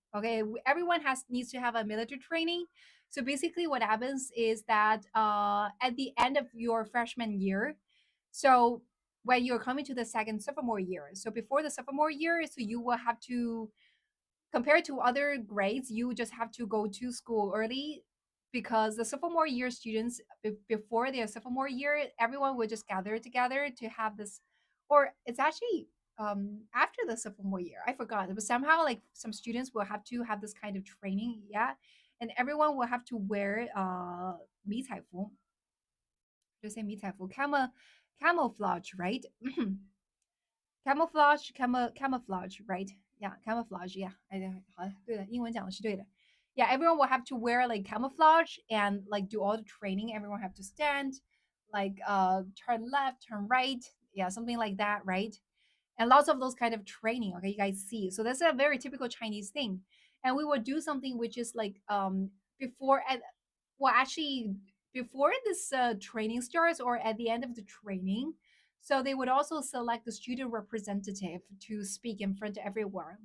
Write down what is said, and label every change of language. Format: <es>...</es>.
<en>Okay, everyone needs to have a military training. So basically, what happens is that at the end of your freshman year, so when you're coming to the second sophomore year, so before the sophomore year, so you will have to, compared to other grades, you just have to go to school early because the sophomore year students before their sophomore year, everyone would just gather together to have this, or it's actually after the sophomore year. I forgot, but somehow like some students will have to have this kind of training, yeah, and everyone will have to wear 迷彩服, just say 迷彩服, camouflage, right? Camouflage, right? Yeah, camouflage.</en> <zh>Yeah, 好，对的，英文讲的是对的。</zh> <en>Yeah, everyone will have to wear like camouflage and like do all the training. Everyone have to stand, like turn left, turn right. Yeah, something like that, right? And lots of those kind of training. Okay, you guys see. So that's a very typical Chinese thing. And we will do something which is like before and well actually before this training starts or at the end of the training, so they would also select the student representative to speak in front of everyone.</en>